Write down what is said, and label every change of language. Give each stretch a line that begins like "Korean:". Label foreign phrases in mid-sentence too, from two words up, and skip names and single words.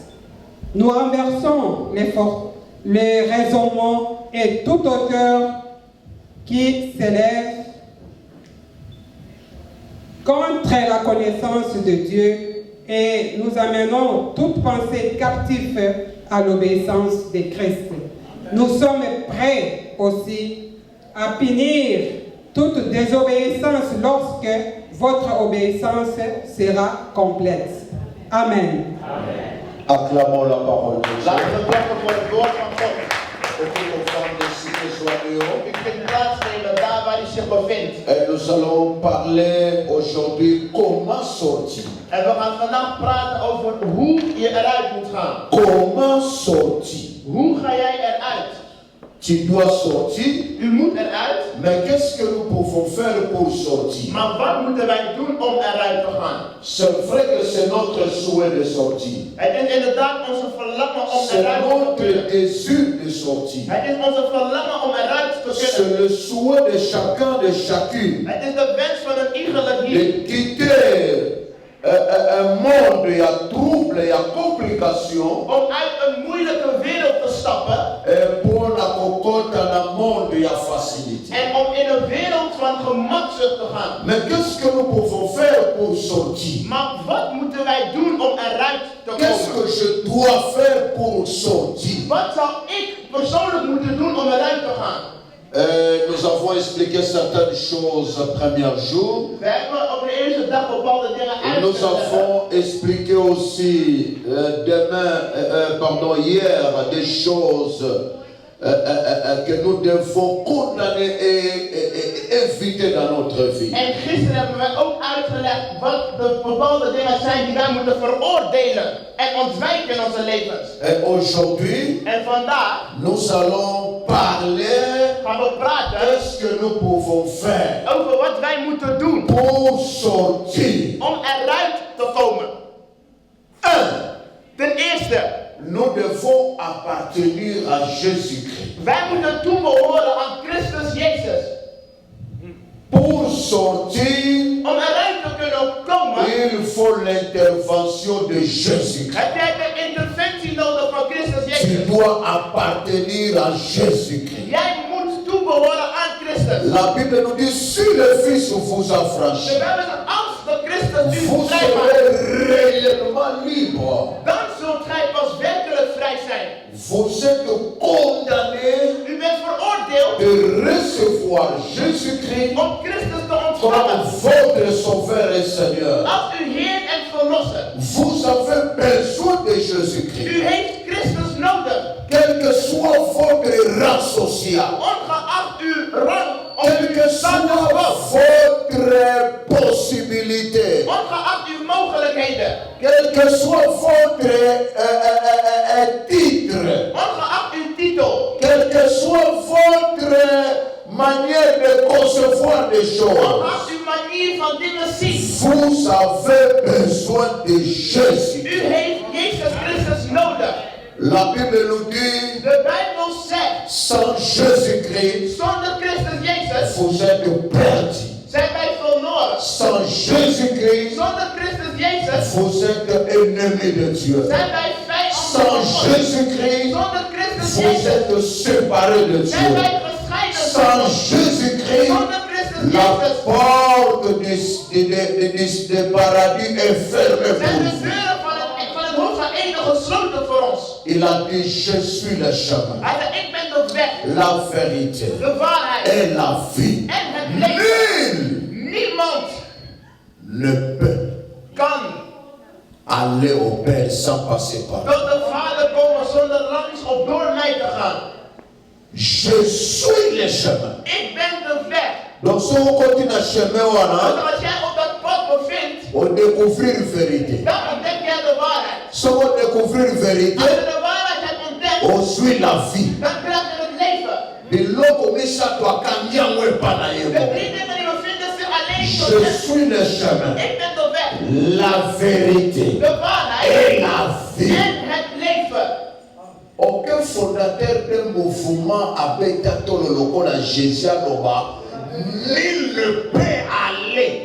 French: Nous renversons les raisonnements et toute hauteur qui s'élève contre la connaissance de Dieu et nous amenons toute pensée captive à l'obéissance de Christ. Nous sommes prêts aussi à punir toute désobéissance lorsque votre obéissance sera complète. Amen. Acclamons la parole de Dieu.
Dutch: Laten we klappen voor het woord van God.
French: Occupez vos femmes de cité soyons.
Dutch: U kunt plaatsnemen daar waar u zich bevindt.
French: Et nous allons parler aujourd'hui comment sortir.
Dutch: En we gaan vandaag praten over hoe je eruit moet gaan.
French: Comment sortir?
Dutch: Hoe ga jij eruit?
French: Tu dois sortir,
Dutch: U moet eruit.
French: mais qu'est-ce que nous pouvons faire pour sortir?
Dutch: Maar wat moeten wij doen om eruit te gaan?
French: C'est vrai que c'est notre souhait de sortir.
Dutch: Het is inderdaad onze verlangen om
French: C'est
Dutch: eruit te
French: notre
Dutch: kunnen.
French: désir de sortir.
Dutch: Het is onze verlangen om eruit te
French: C'est
Dutch: kunnen.
French: le souhait de chacun, de chacune,
Dutch: Het is de wens van een iegelijk hier.
French: de quitter un monde, il y a trouble, il y a complications,
Dutch: Om uit een moeilijke wereld te stappen.
French: et pour la cocotte dans un monde, il y a facilité.
Dutch: En om in een wereld van gemakzucht te gaan.
French: Mais qu'est-ce que nous pouvons faire pour sortir?
Dutch: Maar wat moeten wij doen om eruit te
French: Qu'est-ce que
Dutch: komen?
French: je dois faire pour sortir?
Dutch: Wat zou ik persoonlijk moeten doen om eruit te gaan?
French: Nous avons expliqué certaines choses le premier jour.
Dutch: We hebben op de eerste dag bepaalde dingen
French: Et nous
Dutch: uitgelegd.
French: avons expliqué aussi hier des choses que nous devons condamner et éviter dans notre vie.
Dutch: En gisteren hebben wij ook uitgelegd wat de bepaalde dingen zijn die wij moeten veroordelen en ontwijken in onze levens.
French: Et aujourd'hui,
Dutch: En vandaag
French: nous allons parler
Dutch: gaan we praten
French: de ce que nous pouvons faire
Dutch: over wat wij moeten doen
French: pour sortir.
Dutch: om eruit te komen. Ten eerste,
French: Nous devons appartenir à Jésus-Christ.
Dutch: wij moeten toebehoren aan Christus Jezus.
French: Pour sortir,
Dutch: Om eruit te kunnen komen,
French: il faut l'intervention de Jésus-Christ.
Dutch: heb jij de interventie nodig van Christus
French: Tu
Dutch: Jezus.
French: dois appartenir à Jésus-Christ.
Dutch: Jij moet toebehoren aan Christus.
French: La Bible nous dit, si le Fils vous
Dutch: De
French: affranchit,
Dutch: Bijbel zegt, als de Christus u
French: vous
Dutch: vrij maakt,
French: serez réellement libre.
Dutch: dan zult gij pas werkelijk vrij zijn.
French: Vous êtes condamnés
Dutch: U bent veroordeeld
French: de recevoir Jésus-Christ
Dutch: om Christus te
French: comme
Dutch: ontvangen
French: votre Sauveur et Seigneur.
Dutch: als uw Heer en Verlosser.
French: Vous avez besoin de
Dutch: U
French: Jésus-Christ.
Dutch: heeft Christus nodig.
French: Quel que soit votre rang social,
Dutch: Ongeacht uw rang of
French: quelle
Dutch: uw
French: que soit
Latin: status quo.
French: votre possibilité,
Dutch: Ongeacht uw mogelijkheden.
French: quel que soit votre titre,
Dutch: Ongeacht uw titel.
French: quelle que soit votre manière de concevoir des choses,
Dutch: Ongeacht uw manier van dingen zien.
French: vous avez besoin de Jésus.
Dutch: U heeft Jezus Christus nodig.
French: La Bible nous dit,
Dutch: De Bijbel zegt,
French: sans Jésus-Christ,
Dutch: zonder Christus Jezus
French: vous êtes perdus.
Dutch: zijn wij verloren.
French: Sans Jésus-Christ,
Dutch: Zonder Christus Jezus
French: vous êtes ennemis de Dieu.
Dutch: zijn wij
French: Sans
Dutch: vijanden van God.
French: Jésus-Christ,
Dutch: Zonder Christus
French: vous
Dutch: Jezus
French: êtes séparés de
Dutch: zijn
French: Dieu.
Dutch: wij gescheiden van
French: Sans
Dutch: God.
French: Jésus-Christ,
Dutch: Zonder Christus
French: la
Dutch: Jezus
French: porte du paradis est fermée
Dutch: zijn
French: pour
Dutch: de
French: vous.
Dutch: deuren van het hof van Eden gesloten voor ons.
French: Il a dit, je suis le chemin,
Dutch: Hij zei, ik ben de weg,
French: la vérité
Dutch: de waarheid
French: et la vie.
Dutch: en het leven.
French: Nul
Dutch: Niemand
French: ne peut
Dutch: kan
French: aller au Père sans passer par là.
Dutch: tot de Vader komen zonder langs of door mij te gaan.
French: Je suis le chemin.
Dutch: Ik ben de weg.
French: Donc, si on continue à chemin,
Dutch: Want als jij op dat pad bevindt,
French: on découvrir la vérité.
Dutch: dan ontdek jij de waarheid.
French: Si on découvrir la vérité,
Dutch: Als je de waarheid hebt ontdekt,
French: on suit la vie.
Dutch: dan krijg je het leven.
French: De l'eau ça doit cambier ou pas
Dutch: De drie dingen die bevinden zich alleen
French: Je
Dutch: tot het.
French: suis le chemin,
Dutch: Ik ben de weg,
French: la vérité
Dutch: de waarheid
French: et la vie.
Dutch: en het leven.
French: Aucun fondateur d'un mouvement avec le local à Jésus Loba, nul ne peut aller.